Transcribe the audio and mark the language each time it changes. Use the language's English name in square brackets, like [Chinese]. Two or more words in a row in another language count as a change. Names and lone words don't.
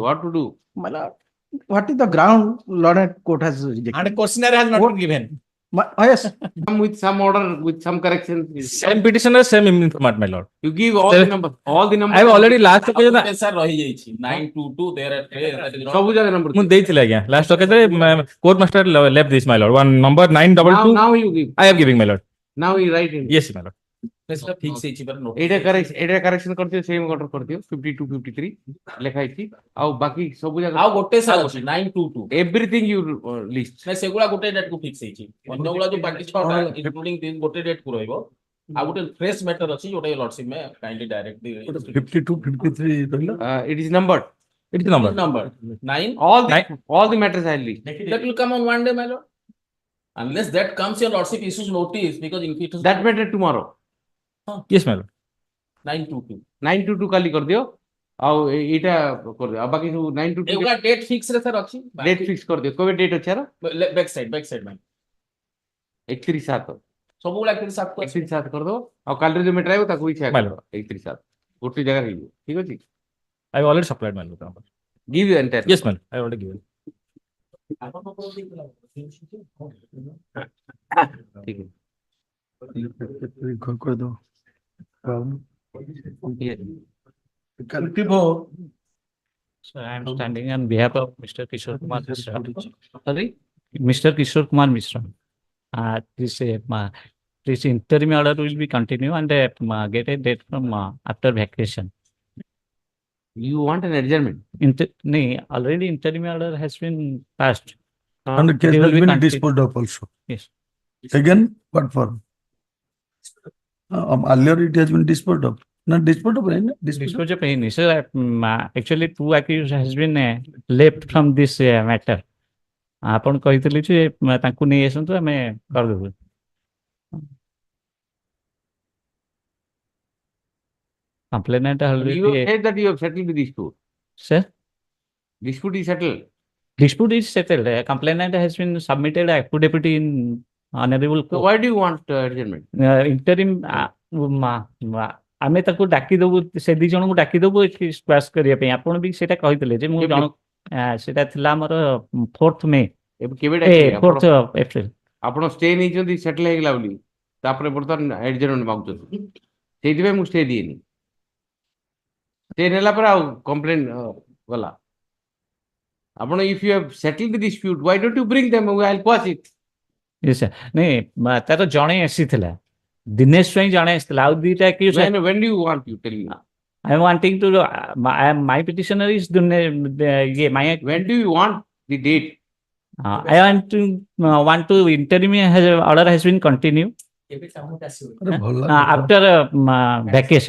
[English] What to do? My lord, what is the ground Lord and court has rejected? And a questionnaire has not been given. Yes. With some order, with some corrections. Same petitioner, same informant, my lord. You give all the numbers. All the numbers. I have already last occasion. 922 there. [Odia] ସବୁ ଜାଗା number. ମୁଁ ଦେଇଥିଲି ଆଜ୍ଞା [English] last occasion court master left this, my lord. One number 922. Now you give. I am giving, my lord. Now you write in. Yes, my lord. [Odia] ସେଟା ଫିକ୍ସ ହେଇଛି ପରା ନୋଟ ଏଇଟା କରେକ୍ସନ କରିଦିଅ [English] same order [Odia] କରିଦିଅ 52 53 ଲେଖା ହେଇଛି ଆଉ ବାକି ସବୁ ଜାଗା ଆଉ ଗୋଟେ ସାର୍ ଅଛି 922 [English] everything you list [Odia] ନାଇଁ ସେଗୁଡା ଗୋଟେ ଡେଟ୍ କୁ ଫିକ୍ସ ହେଇଛି ଅନ୍ୟଗୁଡା ଯୋଉ ବାକି 6ଟା ଇନକ୍ଲୁଡିଂ ଗୋଟେ ଡେଟ୍ କୁ ରହିବ ଆଉ ଗୋଟେ [English] fresh matter [Odia] ଅଛି ଯୋଉଟା [English] lordship may kindly direct [Odia] 52, 53 ରହିଲା. [English] It is numbered. It is number. 9 all the matters I list. That will come on one day, my lord. Unless that comes, your lordship issues notice because in it that matter tomorrow. Yes, my lord. 922 [Odia] କାଲି କରିଦିଅ ଆଉ ଏଇଟା କରିଦିଅ ଆଉ ବାକି ସବୁ 922 ଏଗୁଡା [English] date fix [Odia] ରେ ସାର୍ ଅଛି [English] date fix [Odia] କରିଦିଅ କୋବେ ଡେଟ୍ ଅଛି ଆର [English] back side [Odia] ଭାଇ 31/7 ସବୁ ଗୁଡା actually ସାତ 31/7 କରିଦବ ଆଉ କାଲି ଯୋଉ ମେଟର ଆଇବ ତାକୁ ବି ସେୟା ମାଇଲର। କରିଦବ 31/7 ଗୋଟେ ଜାଗାରେ ହେଇଯିବ ଠିକ ଅଛି [English] I already supplied my load number. give you entire Yes, ma'am. I already given. [Hindi] ठीक है कर दो [English] So I am standing on behalf of Mr. Kishore Kumar Mishra. Sorry? Mr. Kishore Kumar Mishra. This interim order will be continue and get a date from after vacation. You want an adjournment? Already interim order has been passed. And the case They will has be been continue. disposed of also. Yes. Again, what for? Earlier it has been disposed of. Not disposed of, right? Disposal of any. So actually two accused has been left from this matter. [Odia] ଆପଣ କହିଥିଲେ ଯେ ତାଙ୍କୁ ନେଇ ଆସନ୍ତୁ ଆମେ କରିଦେବୁ complainant [English] You already said that you have settled the dispute. sir Dispute is settled. dispute is settled. Complainant has been submitted affidavit in honorable So court. why do you want adjournment? [Odia] Interim ଆମେ ତାକୁ ଡାକିଦେବୁ ସେ ଦି ଜଣଙ୍କୁ ଡାକିଦେବୁ ଏଠି ସ୍କ୍ୱାସ୍ କରିବା ପାଇଁ ଆପଣ ବି ସେଇଟା କହିଥିଲେ ଯେ ମୁଁ ଜଣ ସେଇଟା ଥିଲା ଆମର 4th ମେ ଏବେ କେବେ ଡାକିବେ 4th ଏପ୍ରିଲ ଆପଣ ଷ୍ଟେ ନେଇଛନ୍ତି ସେଟଲ ହେଇଗଲା ବୋଲି ତାପରେ ବର୍ତ୍ତମାନ adjournment ମାଗୁଛନ୍ତି ସେଇଥିପାଇଁ ମୁଁ ଷ୍ଟେ ଦିଏନି ଷ୍ଟେ ନେଲା ପରେ ଆଉ କମ୍ପ୍ଲେନ୍ ଗଲା ଆପଣ [English] if you have settled the dispute why don't you bring them I'll quash it yes sir [Odia] ନାଇଁ ତାର ଜଣେ ଆସିଥିଲା ଦିନେଶ ପାଇଁ ଜଣେ ଆସିଥିଲା ଆଉ ଦିଟା accused [English] when do you want you tell me I am wanting to my petitioner is my when do you want the date I want to interim order has been continued after vacation.